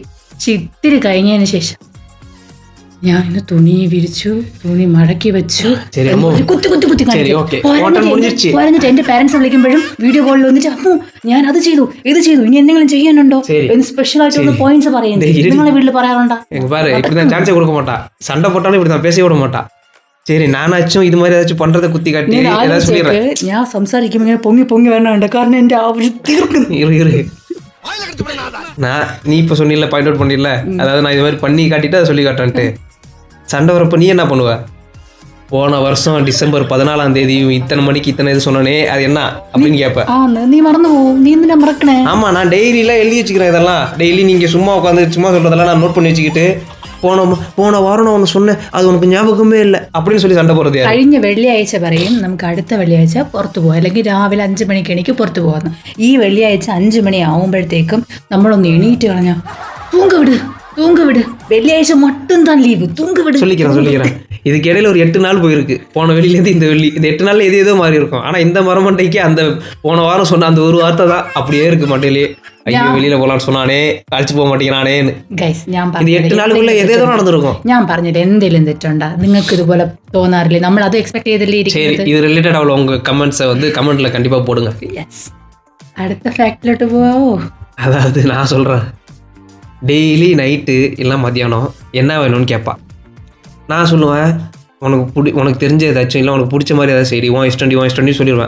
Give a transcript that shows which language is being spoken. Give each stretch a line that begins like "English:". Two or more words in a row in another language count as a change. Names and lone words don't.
Malayalam: പക്ഷെ ഇത്തിരി കഴിഞ്ഞതിന് ശേഷം ഞാൻ ഇന്ന് തുണി വിരിച്ചു, തുണി മടക്കി വെച്ചു, കുത്തി പറഞ്ഞിട്ട് എന്റെ പാരന്റ്സ് വിളിക്കുമ്പോഴും വീഡിയോ കോളിൽ വന്നിട്ട് അമ്മോ ഞാൻ അത് ചെയ്തു ഇത് ചെയ്തു, ഇനി എന്തെങ്കിലും ചെയ്യാനുണ്ടോ എന്ന് സ്പെഷ്യൽ ആയിട്ട് പോയിന്റ്സ് പറയുന്നത് നിങ്ങളെ വീട്ടിൽ പറയാറുണ്ടോ?
Tamil: சான்ஸே கொடுக்க மாட்டா. சண்டை போட்டாலும் இப்படி தான் பேச விட மாட்டா. சரி, நானாச்சும் இது மாதிரி ஏதாச்சும் பண்றதை குத்தி காட்டி ஏதாவது சொல்லிடுறேன்.
Malayalam: ഞാൻ സംസാരിക്കുമ്പോൾ ഇങ്ങനെ പൊങ്ങി വേണ്ട, കാരണം എന്റെ ആവശ്യം തീർക്കുന്നു.
Tamil: நீ இப்ப சொன்னில, பாயிண்ட் அவுட் பண்ணிடல, அதாவது நான் இது மாதிரி பண்ணி காட்டிட்டு அதை சொல்லி காட்டேன்ட்டு. சண்டை வரப்ப நீ என்ன பண்ணுவ? போன வருஷம் டிசம்பர் 14ஆம் தேதி இத்தனை மணிக்கு இத்தனை இது சொன்னனே, அது என்ன அப்படின்னு கேட்ப. நீ மறந்து போவும். நீ என்ன மறக்கணே? ஆமா, நான் டெய்லி எல்லாம் எழுதி வச்சுக்கிறேன். இதெல்லாம் டெய்லி நீங்க சும்மா உட்காந்து சும்மா சொல்றதெல்லாம் நான் நோட் பண்ணி வச்சுக்கிட்டு, போன வாரம் நான் ஒன்று சொன்னேன், அது உனக்கு ஞாபகமே இல்லை அப்படின்னு சொல்லி சண்டை போடுறது.
Malayalam: കഴിഞ്ഞ വെള്ളിയാഴ്ച പറയും നമുക്ക് അടുത്ത വെള്ളിയാഴ്ച പുറത്തു പോകാം, അല്ലെങ്കിൽ രാവിലെ 5 മണിക്ക് എനിക്ക് പുറത്തു പോകാമെന്ന്. ഈ വെള്ളിയാഴ്ച 5 മണി ആവുമ്പോഴത്തേക്കും നമ്മളൊന്ന് എണീറ്റ് കളഞ്ഞാൽ
Tamil: தூங்க விடு வெள்ளியாഴ്ച மட்டும்தான் லீவு, தூங்க விடு. சொல்லிக்கிறேன். இதுக்கு இடையில ஒரு 8 நாள் போயிருக்கு. போன வெள்ளியிலேருந்து இந்த வெள்ளி, இந்த 8 நாள்ல ஏதோ மாறி இருக்கும். ஆனால் இந்த மரமண்டைக்கு அந்த போன வாரம் சொன்ன அந்த ஒரு வார்த்தை தான் அப்படியே இருக்கு மண்டையிலே. ஐயோ வெளியில போகலான்னு சொன்னானே, அழைச்சு போக மாட்டேங்கிறானேன்னு.
Malayalam: ഗൈസ്, ഞാൻ 8 നാളുக்குள்ள ഏതേതോ നടന്നിരിക്കും. ഞാൻ പറഞ്ഞിട്ട് എന്തെങ്കിലും തെറ്റുണ്ടാ? നിങ്ങൾക്ക് ഇതുപോലെ തോന്നാറില്ലേ? നമ്മൾ അത് എക്സ്പെക്ട് ചെയ്തില്ലേ ഇരിക്കുന്നത്?
Tamil: இது ரிலேட்டட் அவ்வளோ உங்க கமெண்ட்ஸை வந்து கமெண்ட்ல கண்டிப்பா போடுங்க. യെസ്. அடுத்த ஃபேக்ட்லட்டு போவோ. அதாவது நான் சொல்றேன், டெய்லி நைட்டு இல்லை மத்தியானம் என்ன வேணும்னு கேட்பா. நான் சொல்லுவேன், உனக்கு தெரிஞ்ச ஏதாச்சும் இல்லை உனக்கு பிடிச்ச மாதிரி ஏதாச்சும் சரி, உன் இஷ்டம் சொல்லிடுவேன்.